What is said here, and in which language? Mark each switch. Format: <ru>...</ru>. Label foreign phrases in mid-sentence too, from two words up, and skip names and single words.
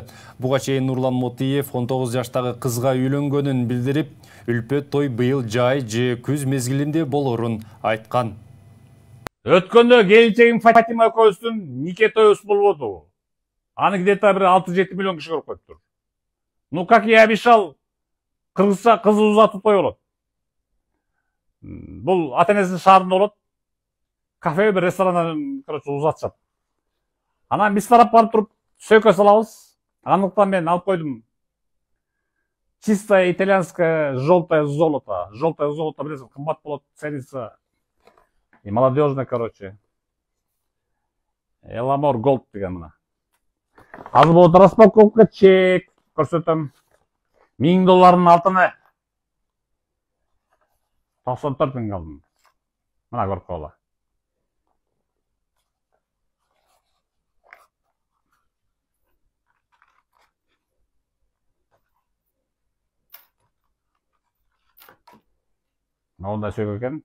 <ky>Буга чейин Нурлан Мотиев 19 жаштагы кызга үйлөнгөнүн билдирип, үлпөт той быйыл жай же күз мезгилинде болорун айткан. Өткөндө келинчегим Фатима экөөбүздүн нике тоюбуз болбоду. Аны где-то bir 6-7 миллион киши көрүп коюптур.</ky> <ru>Ну, как я обещал,</ru> <ky>кыргызча кыз узатуу той болот. Бул ата-энесинин шаарында болот. Кафе бир ресторандан, короче, узатышат. Анан биз тарап барып туруп сөйкө салабыз. Андыктан мен алып койдум.</ky> <ru>Чистая итальянская желтая золото. Желтое золото,</ru> <ky>билесиң, кымбат болот,</ky> <ru>ценится. И молодежный, короче.</ru> <ky>Эламор Голд деген мына. Азыр болот распаковка чек көрсөтөм. $1000 алтыны. 94 мың алдым. Мына көрүп койгула. Мындай сөйгө экен.</ky>